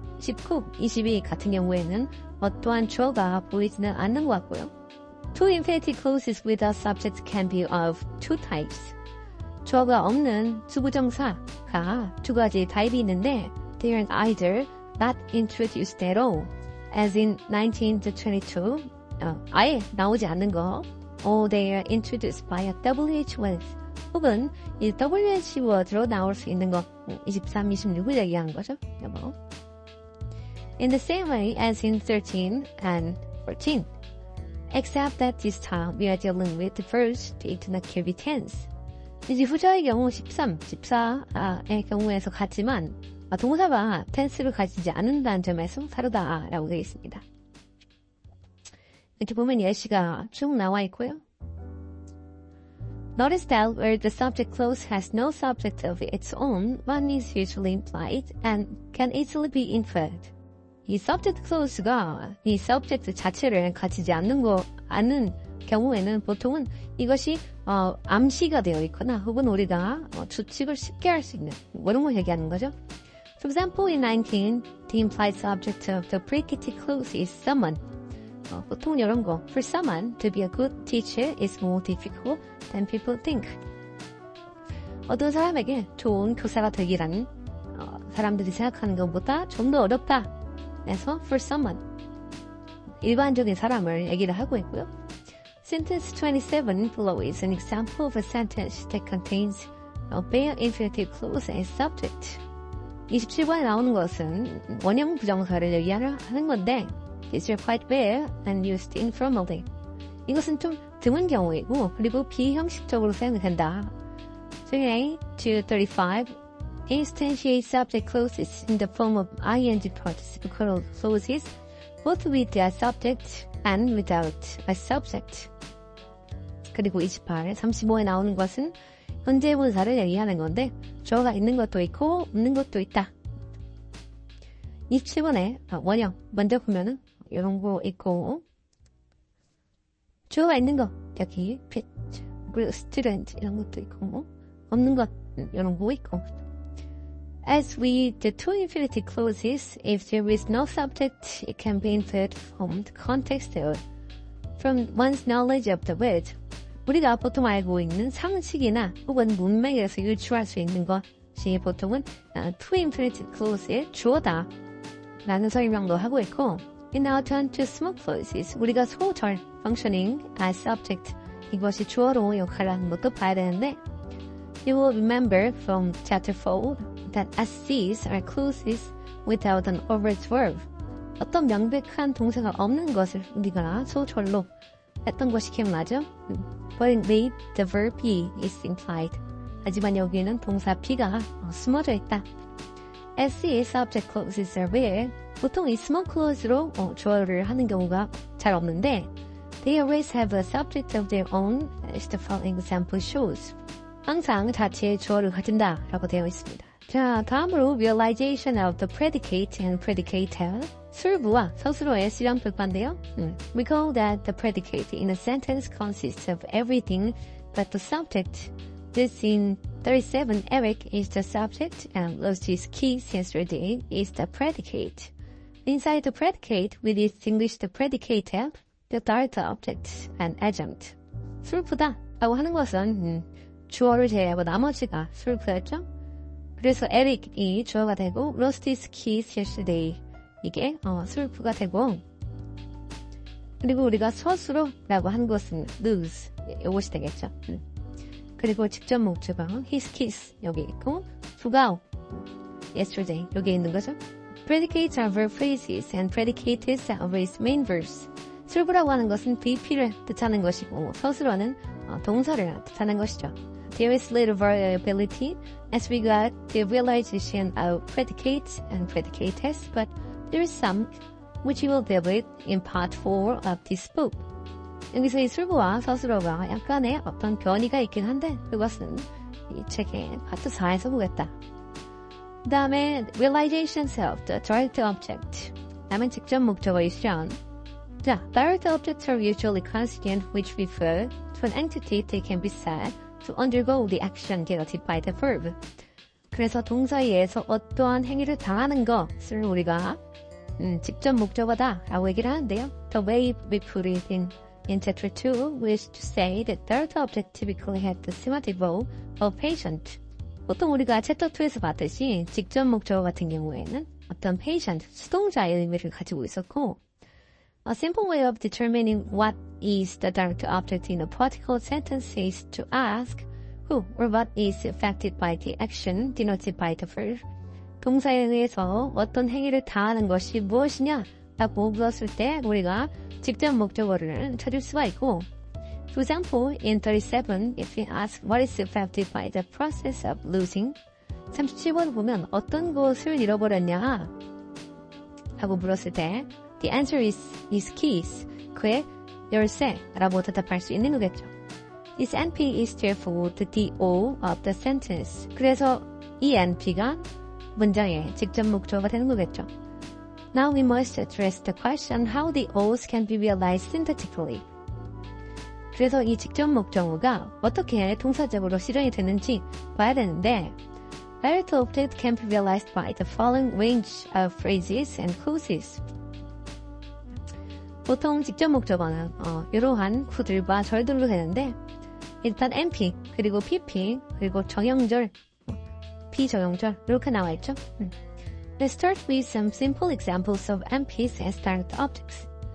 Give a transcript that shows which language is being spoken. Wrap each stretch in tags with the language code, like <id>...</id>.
<ko>19, 22 같은 경우에는 어떠한 주어가 보이지는 않는 것 같고요.</ko> <en>Two infinitive clauses without subject can be of two types.</en> <ko>주어가 없는 투부정사가 두 가지 타입이 있는데</ko> <en>they are either not introduced at all, as in 19 to 22,</en> <ko>아예 나오지 않는 거,</ko> <en>or they are introduced by a WH word,</en> <ko>혹은 이 WH word로 나올 수 있는 거, 23, 26을 얘기하는 거죠. 여보.</ko> <en>In the same way as in 13 and 14, except that this time we are dealing with the first inactive tense.</en> <ko>이제 후자의 경우 13, 14의 경우에서 같지만 동사가 tense를 가지지 않는다는 점에서 다르다라고 되어 있습니다. 이렇게 보면 예시가 쭉 나와 있고요.</ko> <en>Notice that where the subject clause has no subject of its own, one is usually implied and can easily be inferred.</en> <ko>이 subject clause가 이 subject 자체를 가지지 않는 경우에는 보통은 이것이 암시가 되어 있거나 혹은 우리가 추측을 쉽게 할 수 있는 이런 걸 얘기하는 거죠.</ko> <en>For example, in 19, the implied subject of the predicate clause is someone.</en> <ko>보통 이런 거.</ko> <en>For someone to be a good teacher is more difficult than people think.</en> <ko>어떤 사람에게 좋은 교사가 되기란 사람들이 생각하는 것보다 좀 더 어렵다. 그래서 for someone. 일반적인 사람을 얘기를 하고 있고요.</ko> <en>Sentence 27 below is an example of a sentence that contains a bare infinitive clause as subject.</en> <ko>27번에 나오는 것은 원형 부정사를 얘기하는 건데</ko> <en>These are quite rare and used informally.</en> <ko>이것은 좀 드문 경우이고 그리고 비형식적으로 사용된다.</ko> <en>28 to 35 instantiate subject clauses in the form of ing participial clauses both with a subject and without a subject.</en> <ko>그리고 28, 35에 나오는 것은 현재 분사를 얘기하는 건데 주어가 있는 것도 있고 없는 것도 있다. 27번에 원형 먼저 보면은 이런 거 있고</ko> <en>주어가 있는 거 여기 fit, 그리고 student 이런 것도 있고 없는 것 이런 거 있고 As with the two infinitive clauses, if there is no subject, it can be inferred from the context or from one's knowledge of the word.</en> <ko>우리가 보통 알고 있는 상식이나 혹은 문맥에서 유추할 수 있는 것이 보통은 two infinitive clause의 주어다 라는 설명도 하고 있고</ko> <en>In our turn to small clauses,</en> <ko>우리가 소절</ko> <en>functioning as subject</en> <ko>이것이 주어로 역할을 하는 것도 봐야 되는데</ko> <en>You will remember from chapter 4 that SCs are clauses without an overt verb.</en> <ko>어떤 명백한 동사가 없는 것을 우리가 소절로 했던 것이 기억나죠?</ko> <en>But with the verb be is implied.</en> <ko>하지만 여기에는 동사 be가 숨어져 있다.</ko> <en>SC의 subject clauses are rare.</en> <ko>보통 이 small clause로 주어를 하는 경우가 잘 없는데</ko> <en>They always have a subject of their own as the following example shows.</en> <ko>항상 자체의 주어를 가진다라고 되어 있습니다. 자, 다음으로</ko> <en>realization of the predicate and predicator.</en> <ko>술부와 서술어의 실험볼 건데요.</ko> <en>Recall that the predicate in a sentence consists of everything but the subject. This in 37, Eric is the subject and lost his keys yesterday is the predicate. Inside the predicate, we distinguish the predicator, the direct object, and adjunct.</en> <ko>술부다 라고 하는 것은 주어를 제외하고 나머지가 술부였죠. 그래서 에릭이 주어가 되고 lost his keys yesterday 이게 술부가 되고 그리고 우리가 서술어라고 한 것은 lose 이것이 되겠죠. 그리고 직접 목적어 his keys 여기 있고 부가 yesterday 여기 있는 거죠.</ko> <en>Predicates are verb phrases and predicates are always main verbs.</en> <ko>술부라고 하는 것은 VP를 뜻하는 것이고 서술어는 동사를 뜻하는 것이죠.</ko> <en>There is little variability as regards the realization of predicates and predicates, but there is some which we will deal with in part 4 of this book.</en> <ko>여기서 이 술부와 서술어가 약간의 어떤 변이가 있긴 한데 그것은 이 책의 파트 4에서 보겠다. 그 다음에</ko> <en>realizations of the direct object.</en> <ko>다음은 직접 목적어의 실현.</ko> <en>자, direct objects are usually constituent which refer to an entity that can be said to undergo the action denoted by the verb.</en> <ko>그래서 동사에 의해서 어떠한 행위를 당하는 것을 우리가 직접 목적어다 라고 얘기를 하는데요.</ko> <en>The way we put it in chapter 2 is to say that direct object typically had the semantic role of patient.</en> <ko>보통 우리가 챕터 2에서 봤듯이 직접 목적어 같은 경우에는 어떤 patient, 수동자의 의미를 가지고 있었고</ko> <en>A simple way of determining what is the direct object in a particular sentence is to ask who or what is affected by the action denoted by the verb.</en> <ko>동사에 의해서 어떤 행위를 당하는 것이 무엇이냐 라고 물었을 때 우리가 직접 목적어를 찾을 수가 있고</ko> <en>For example, in 37, if we ask what is affected by the process of losing</en> <ko>37번 보면 어떤 것을 잃어버렸냐 하고 물었을 때</ko> <en>The answer is his keys.</en> <ko>그의 열쇠라고 대답할 수 있는 거겠죠.</ko> <en>This NP is therefore the DO of the sentence.</en> <ko>그래서 이 NP가 문장의 직접 목적어가 되는 거겠죠.</ko> <en>Now we must address the question how the O's can be realized synthetically.</en> <ko>그래서 이 직접 목적어가 어떻게 동사적으로 실현이 되는지 봐야 되는데</ko> <en>Direct object can be realized by the following range of phrases and clauses.</en> <ko>보통 직접 목적어는 이러한 구들과 절들로 되는데 일단 NP, 그리고 PP, 그리고 정형절, 비정형절 이렇게 나와 있죠.</ko> <en>Let's start with some simple examples of NPs as direct objects.</en>